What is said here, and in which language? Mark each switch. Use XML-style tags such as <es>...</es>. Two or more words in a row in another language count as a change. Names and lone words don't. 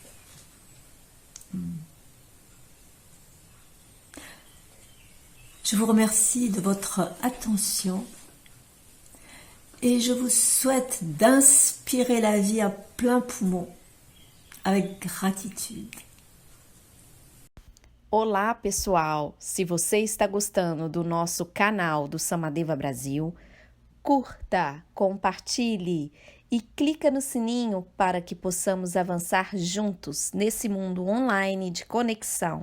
<fr>Je vous remercie de votre attention et je vous souhaite d'inspirer la vie à plein poumon avec gratitude.</fr> <pt>Olá, pessoal! Se você está gostando do nosso canal do Samadeva Brasil, curta, compartilhe e clica no sininho para que possamos avançar juntos nesse mundo online de conexão.</pt>